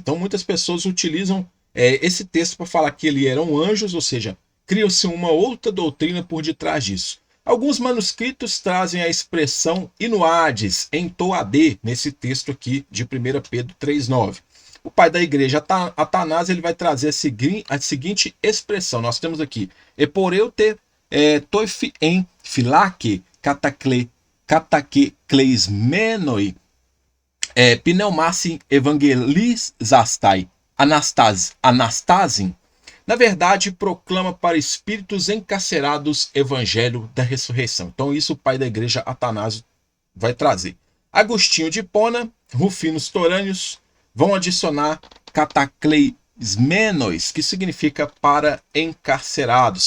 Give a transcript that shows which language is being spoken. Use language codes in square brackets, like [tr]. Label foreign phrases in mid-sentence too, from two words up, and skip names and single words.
[pt] Então muitas pessoas utilizam esse texto para falar que ali eram anjos, ou seja, cria-se uma outra doutrina por detrás disso. Alguns manuscritos trazem a expressão inuades, em toadê, nesse texto aqui de 1 Pedro 3,9. O pai da igreja, Atanásio, ele vai trazer a seguinte expressão. Nós temos aqui, [el] ἐπορεύθη τοῖς ἐν φυλακῇ κατακεκλεισμένοις πνεύμασιν εὐαγγελίσασθαι ἀνάστασιν. [pt] Na verdade, proclama para espíritos encarcerados evangelho da ressurreição. Então, isso o pai da igreja Atanásio vai trazer. Agostinho de Hipona, Rufinos Torâneos vão adicionar catacleismenos, que significa para encarcerados.